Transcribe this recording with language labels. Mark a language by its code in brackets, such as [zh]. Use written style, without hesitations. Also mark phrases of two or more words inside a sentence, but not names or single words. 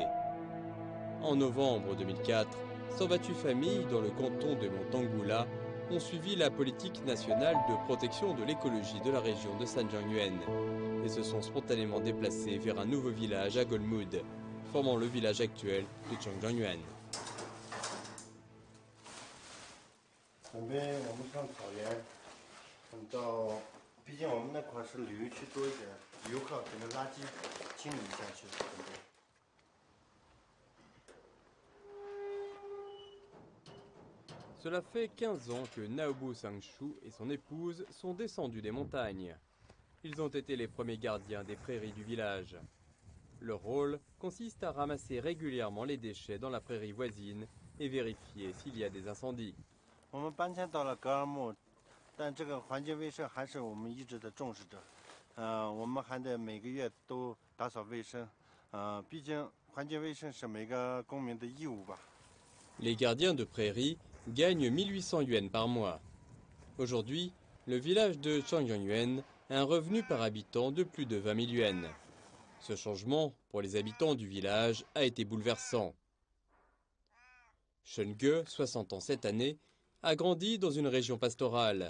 [fr] En novembre 2004, 128 familles dans le canton de Montanggula ont suivi la politique nationale de protection de l'écologie de la région de Sanjiangyuan et se sont spontanément déplacées vers un nouveau village à Golmud, formant le village actuel de Changjiangyuan. [zh] 准备我们上草原，到，毕竟我们那块是旅游区多一点，游客可能垃圾清理一下去准备。 [fr] Cela fait 15 ans que Naobu Sangshu et son épouse sont descendus des montagnes. Ils ont été les premiers gardiens des prairies du village. Leur rôle consiste à ramasser régulièrement les déchets dans la prairie voisine et vérifier s'il y a des incendies. [zh] 我们搬迁到了格尔木，但这个环境卫生还是我们一直的重视着。我们还得每个月都打扫卫生。毕竟环境卫生是每个公民的义务吧。 [fr] Les gardiens de prairie gagnent 1800 yuan par mois. Aujourd'hui, le village de Changjiangyuan a un revenu par habitant de plus de 20 000 yuan. Ce changement, pour les habitants du village, a été bouleversant. Shenge, 60 ans cette année, a grandi dans une région pastorale.